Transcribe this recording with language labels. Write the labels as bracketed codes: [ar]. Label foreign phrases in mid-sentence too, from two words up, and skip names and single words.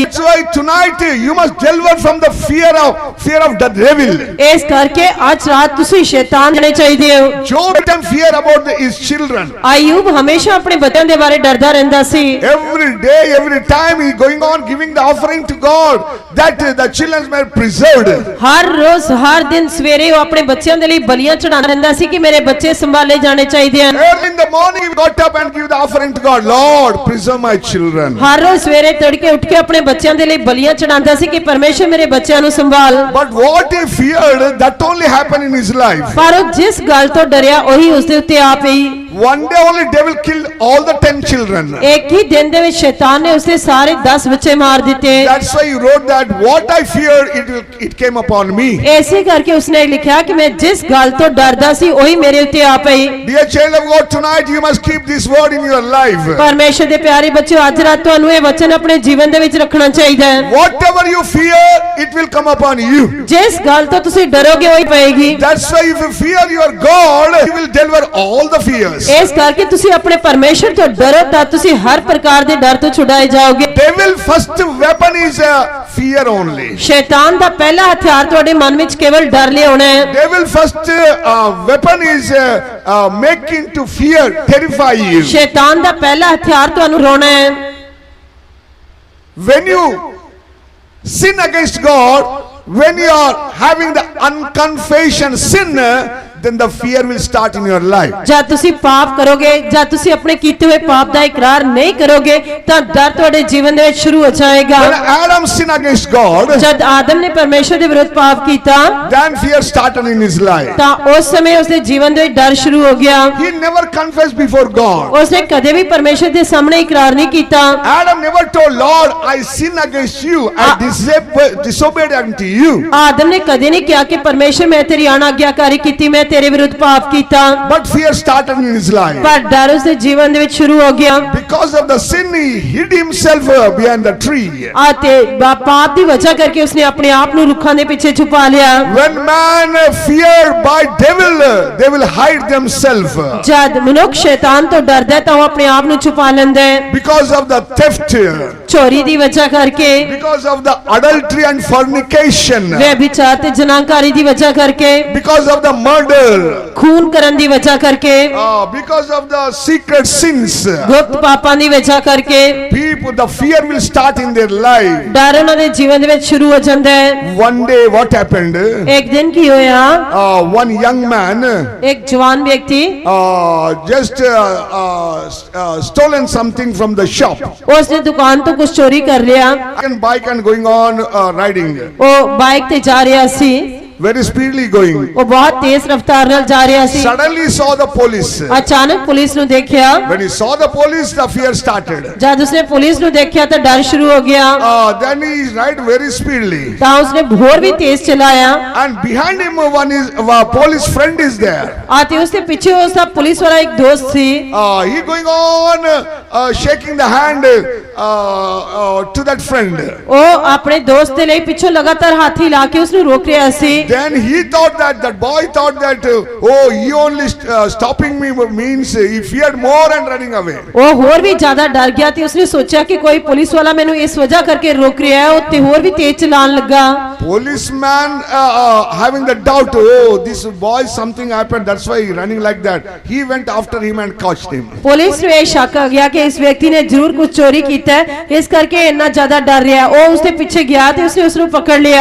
[en] That's why tonight you must deliver from the fear of the devil. [pa] ਇਸ ਕਰਕੇ ਅੱਜ ਰਾਤ ਤੁਸੀਂ ਸ਼ੈਤਾਨ ਜਣੇ ਚਾਹੀਦੇ ਹੋ। [en] Job had fear about his children. [pa] ਅਯੂਬ ਹਮੇਸ਼ਾ ਆਪਣੇ ਬੱਚਿਆਂ ਦੇ ਬਾਰੇ ਡਰਦਾ ਰਹਿੰਦਾ ਸੀ। [en] Every day, every time he going on giving the offering to God, that the children were preserved. [pa] ਹਰ ਰੋਜ਼ ਹਰ ਦਿਨ ਸਵੇਰੇ ਉਹ ਆਪਣੇ ਬੱਚਿਆਂ ਦੇ ਲਈ ਬਲੀਆਂ ਚੜਾਉਂਦਾ ਰਹਿੰਦਾ ਸੀ ਕਿ ਮੇਰੇ ਬੱਚੇ ਸੰਭਾਲੇ ਜਾਣੇ ਚਾਹੀਦੇ ਹਨ। [en] Early in the morning he got up and give the offering to God. Lord, preserve my children. [pa] ਹਰ ਰੋਜ਼ ਸਵੇਰੇ ਤੜਕੇ ਉੱਠ ਕੇ ਆਪਣੇ ਬੱਚਿਆਂ ਦੇ ਲਈ ਬਲੀਆਂ ਚੜਾਉਂਦਾ ਸੀ ਕਿ ਪਰਮੇਸ਼ਰ ਮੇਰੇ ਬੱਚਿਆਂ ਨੂੰ ਸੰਭਾਲ। [en] But what he feared, that only happened in his life. [pa] ਪਰ ਉਹ ਜਿਸ ਗੱਲ ਤੋਂ ਡਰਿਆ ਉਹੀ ਉਸ ਦੇ ਉੱਤੇ ਆ ਪਈ। [en] One day only devil killed all the 10 children. [pa] ਇੱਕ ਹੀ ਦਿਨ ਦੇ ਵਿੱਚ ਸ਼ੈਤਾਨ ਨੇ ਉਸਦੇ ਸਾਰੇ 10 ਬੱਚੇ ਮਾਰ ਦਿੱਤੇ। [en] That's why he wrote that what I feared, it came upon me. [pa] ਐਸੇ ਕਰਕੇ ਉਸਨੇ ਲਿਖਿਆ ਕਿ ਮੈਂ ਜਿਸ ਗੱਲ ਤੋਂ ਡਰਦਾ ਸੀ ਉਹੀ ਮੇਰੇ ਉੱਤੇ ਆ ਪਈ। [en] Dear child of God, tonight you must keep this word in your life. [pa] ਪਰਮੇਸ਼ਰ ਦੇ ਪਿਆਰੇ ਬੱਚਿਓ, ਅੱਜ ਰਾਤ ਤੁਹਾਨੂੰ ਇਹ ਵਚਨ ਆਪਣੇ ਜੀਵਨ ਦੇ ਵਿੱਚ ਰੱਖਣਾ ਚਾਹੀਦਾ ਹੈ। [en] Whatever you fear, it will come upon you. [pa] ਜਿਸ ਗੱਲ ਤੋਂ ਤੁਸੀਂ ਡਰੋਗੇ ਉਹੀ ਪਏਗੀ। [en] That's why if you fear your God, He will deliver all the fears. [pa] ਇਸ ਕਰਕੇ ਤੁਸੀਂ ਆਪਣੇ ਪਰਮੇਸ਼ਰ ਤੋਂ ਡਰੋ ਤਾਂ ਤੁਸੀਂ ਹਰ ਪ੍ਰਕਾਰ ਦੇ ਡਰ ਤੋਂ ਛੁਡਾਏ ਜਾਓਗੇ। [en] Devil first weapon is fear only. [pa] ਸ਼ੈਤਾਨ ਦਾ ਪਹਿਲਾ ਹਥਿਆਰ ਤੁਹਾਡੇ ਮਨ ਵਿੱਚ ਕੇਵਲ ਡਰ ਲਿਆਉਣਾ ਹੈ। [en] Devil first weapon is making to fear, terrify you. [pa] ਸ਼ੈਤਾਨ ਦਾ ਪਹਿਲਾ ਹਥਿਆਰ ਤੁਹਾਨੂੰ ਰੋਣਾ ਹੈ। [en] When you sin against God, when you are having the unconfessed sin, then the fear will start in your life. [pa] ਜਦ ਤੁਸੀਂ ਪਾਪ ਕਰੋਗੇ, ਜਦ ਤੁਸੀਂ ਆਪਣੇ ਕੀਤੇ ਹੋਏ ਪਾਪ ਦਾ ਇਕਰਾਰ ਨਹੀਂ ਕਰੋਗੇ ਤਾਂ ਡਰ ਤੁਹਾਡੇ ਜੀਵਨ ਦੇ ਵਿੱਚ ਸ਼ੁਰੂ ਹੋ ਜਾਏਗਾ। [en] When Adam sinned against God, [pa] ਜਦ ਆਦਮ ਨੇ ਪਰਮੇਸ਼ਰ ਦੇ ਵਿਰੁੱਧ ਪਾਪ ਕੀਤਾ [en] then fear started in his life. [pa] ਤਾਂ ਉਸ ਸਮੇਂ ਉਸਦੇ ਜੀਵਨ ਦੇ ਵਿੱਚ ਡਰ ਸ਼ੁਰੂ ਹੋ ਗਿਆ। [en] He never confessed before God. [pa] ਉਸਨੇ ਕਦੇ ਵੀ ਪਰਮੇਸ਼ਰ ਦੇ ਸਾਹਮਣੇ ਇਕਰਾਰ ਨਹੀਂ ਕੀਤਾ। [en] Adam never told Lord, I sin against you, I disobeyed unto you. [pa] ਆਦਮ ਨੇ ਕਦੇ ਨਹੀਂ ਕਿਹਾ ਕਿ ਪਰਮੇਸ਼ਰ ਮੈਂ ਤੇਰੀ ਅਣਆਗਿਆਕਾਰੀ ਕੀਤੀ, ਮੈਂ ਤੇਰੇ ਵਿਰੁੱਧ ਪਾਪ ਕੀਤਾ। [en] But fear started in his life. [pa] ਪਰ ਡਰ ਉਸਦੇ ਜੀਵਨ ਦੇ ਵਿੱਚ ਸ਼ੁਰੂ ਹੋ ਗਿਆ। [en] Because of the sin, he hid himself behind the tree. [pa] ਅਤੇ ਪਾਪ ਦੀ ਵਜ੍ਹਾ ਕਰਕੇ ਉਸਨੇ ਆਪਣੇ ਆਪ ਨੂੰ ਰੁੱਖਾਂ ਦੇ ਪਿੱਛੇ ਛੁਪਾ ਲਿਆ। [en] When man feared by devil, they will hide themselves. [pa] ਜਦ ਮਨੁੱਖ ਸ਼ੈਤਾਨ ਤੋਂ ਡਰਦਾ ਹੈ ਤਾਂ ਉਹ ਆਪਣੇ ਆਪ ਨੂੰ ਛੁਪਾ ਲੈਂਦਾ ਹੈ। [en] Because of the theft, [pa] ਚੋਰੀ ਦੀ ਵਜ੍ਹਾ ਕਰਕੇ, [en] because of the adultery and fornication, [pa] ਵਿਚਾਰ ਤੇ ਜਨਾਕਾਰੀ ਦੀ ਵਜ੍ਹਾ ਕਰਕੇ, [en] because of the murder, [pa] ਖੂਨ ਕਰਨ ਦੀ ਵਜ੍ਹਾ ਕਰਕੇ, [en] because of the secret sins, [pa] ਗੁਪਤ ਪਾਪਾਂ ਦੀ ਵਜ੍ਹਾ ਕਰਕੇ [en] people, the fear will start in their life. [pa] ਡਰ ਉਹਨਾਂ ਦੇ ਜੀਵਨ ਦੇ ਵਿੱਚ ਸ਼ੁਰੂ ਹੋ ਜਾਂਦਾ ਹੈ। [en] One day what happened? [pa] ਇੱਕ ਦਿਨ ਕੀ ਹੋਇਆ, [en] One young man [pa] ਇੱਕ ਜਵਾਨ ਵਿਅਕਤੀ [en] just stolen something from the shop. [pa] ਉਸਨੇ ਦੁਕਾਨ ਤੋਂ ਕੁਝ ਚੋਰੀ ਕਰ ਲਿਆ। [en] And bike and going on riding, [pa] ਉਹ ਬਾਈਕ ਤੇ ਜਾ ਰਿਹਾ ਸੀ, [en] very speedily going. [pa] ਉਹ ਬਹੁਤ ਤੇਜ਼ ਰਫ਼ਤਾਰ ਨਾਲ ਜਾ ਰਿਹਾ ਸੀ। [en] Suddenly saw the police. [pa] ਅਚਾਨਕ ਪੁਲਿਸ ਨੂੰ ਦੇਖਿਆ। [en] When he saw the police, the fear started. [pa] ਜਦ ਉਸਨੇ ਪੁਲਿਸ ਨੂੰ ਦੇਖਿਆ ਤਾਂ ਡਰ ਸ਼ੁਰੂ ਹੋ ਗਿਆ। [en] Then he ride very speedily. [pa] ਤਾਂ ਉਸਨੇ ਹੋਰ ਵੀ ਤੇਜ਼ ਚਲਾਇਆ। [en] And behind him one is police friend is there. [pa] ਅਤੇ ਉਸਦੇ ਪਿੱਛੇ ਉਸਦਾ ਪੁਲਿਸ ਵਾਲਾ ਇੱਕ ਦੋਸਤ ਸੀ। [en] He going on shaking the hand to that friend. [pa] ਉਹ ਆਪਣੇ ਦੋਸਤ ਦੇ ਲਈ ਪਿੱਛੋਂ ਲਗਾਤਾਰ ਹੱਥ ਹਿਲਾ ਕੇ ਉਸਨੂੰ ਰੋਕ ਰਿਹਾ ਸੀ। [en] Then he thought that boy thought that he only stopping me means he feared more and running away. [pa] ਉਹ ਹੋਰ ਵੀ ਜ਼ਿਆਦਾ ਡਰ ਗਿਆ ਤੇ ਉਸਨੇ ਸੋਚਿਆ ਕਿ ਕੋਈ ਪੁਲਿਸ ਵਾਲਾ ਮੈਨੂੰ ਇਸ ਵਜ੍ਹਾ ਕਰਕੇ ਰੋਕ ਰਿਹਾ ਹੈ, ਉਹ ਤੇ ਹੋਰ ਵੀ ਤੇਜ਼ ਚਲਾਉਣ ਲੱਗਾ। [en] Policeman having the doubt, this boy something happened, that's why he running like that. He went after him and caught him. [pa] ਪੁਲਿਸ ਨੂੰ ਇਹ ਸ਼ੱਕ ਆ ਗਿਆ ਕਿ ਇਸ ਵਿਅਕਤੀ ਨੇ ਜ਼ਰੂਰ ਕੁਝ ਚੋਰੀ ਕੀਤਾ ਹੈ, ਇਸ ਕਰਕੇ ਇੰਨਾ ਜ਼ਿਆਦਾ ਡਰ ਰਿਹਾ। ਉਹ ਉਸਦੇ ਪਿੱਛੇ ਗਿਆ ਤੇ ਉਸਨੇ ਉਸਨੂੰ ਪਕੜ ਲਿਆ।